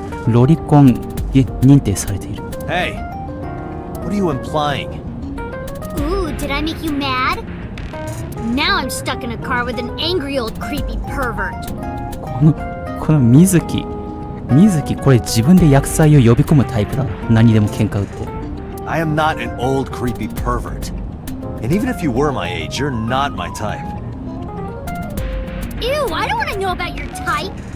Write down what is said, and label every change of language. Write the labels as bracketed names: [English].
[Japanese] ロリコン認定されている。 [English] Hey, what are you implying? Ooh, did I make you mad? Now I'm stuck in a car with an angry old creepy pervert. [Japanese] この水木これ自分で薬剤を呼び込むタイプだな。何でも喧嘩売って。 [English] I am not an old creepy pervert. And even if you were my age, you're not my type. Ew, I don't want to know about your type.